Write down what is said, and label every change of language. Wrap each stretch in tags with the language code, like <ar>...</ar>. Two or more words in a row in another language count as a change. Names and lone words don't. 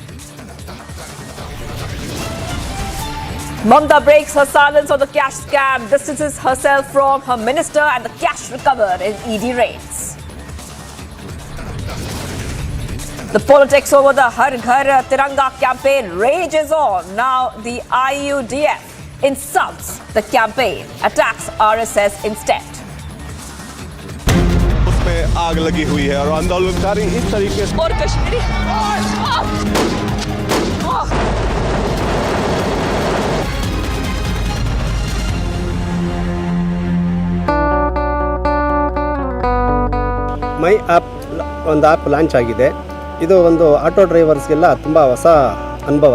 <en>Mamta breaks her silence on the cash scam, distances herself from her minister and the cash recovered in ED raids. The politics over the Har Ghar Tiranga campaign rages on. Now the IUDF insults the campaign, attacks RSS instead.</en> <hi>उसमें आग लगी हुई है और आंदोलनकारी इस तरीके से और कश्मीरी</hi> <kn>ಮೈ ಆ್ಯಪ್ ಒಂದು</kn> <en>app launch</en> <kn>ಆಗಿದೆ. ಇದು ಒಂದು ಆಟೋ ಡ್ರೈವರ್ಸ್ಗೆಲ್ಲ ತುಂಬ ಹೊಸ ಅನುಭವ.</kn>